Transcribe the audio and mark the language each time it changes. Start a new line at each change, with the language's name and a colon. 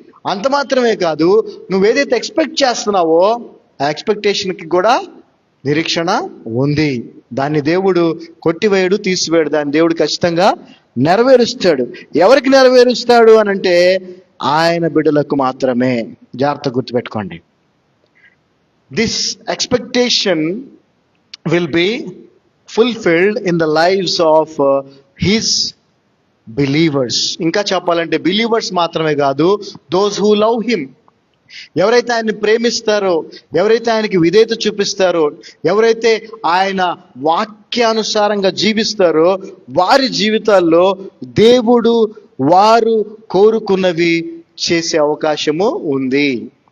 Telugu: అంత మాత్రమే కాదు, నువ్వేదైతే ఎక్స్పెక్ట్ చేస్తున్నావో ఆ ఎక్స్పెక్టేషన్కి కూడా నిరీక్షణ ఉంది. దాన్ని దేవుడు కొట్టివేయడు, తీసివేయడు. దాన్ని దేవుడు ఖచ్చితంగా నెరవేరుస్తాడు. ఎవరికి నెరవేరుస్తాడు అని అంటే ఆయన బిడ్డలకు మాత్రమే. జాగ్రత్త గుర్తుపెట్టుకోండి.
English: This expectation will be fulfilled in the lives of his believers.
Telugu: ఇంకా చెప్పాలంటే బిలీవర్స్ మాత్రమే కాదు,
English: those who love him.
Telugu: ఎవరైతే ఆయన్ని ప్రేమిస్తారో, ఎవరైతే ఆయనకి విధేయత చూపిస్తారో, ఎవరైతే ఆయన వాక్యానుసారంగా జీవిస్తారో వారి జీవితాల్లో దేవుడు వారు కోరుకున్నవి చేసే అవకాశము ఉంది.